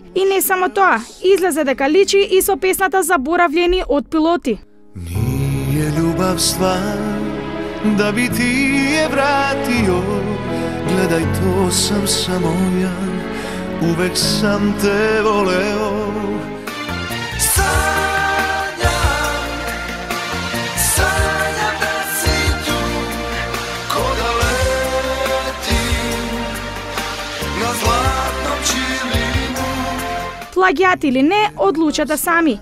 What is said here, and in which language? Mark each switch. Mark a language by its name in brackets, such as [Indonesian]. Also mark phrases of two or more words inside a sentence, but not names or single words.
[Macedonian] И не само тоа, излезе дека личи и со песната "Заборавljeni" од Пилоти. [Serbian] Nije ljubav stvar da bi ti je vratio. Gledaj, to sam samo ja, uvek sam te voleo. [Macedonian] Плагиат или не, одлучете сами.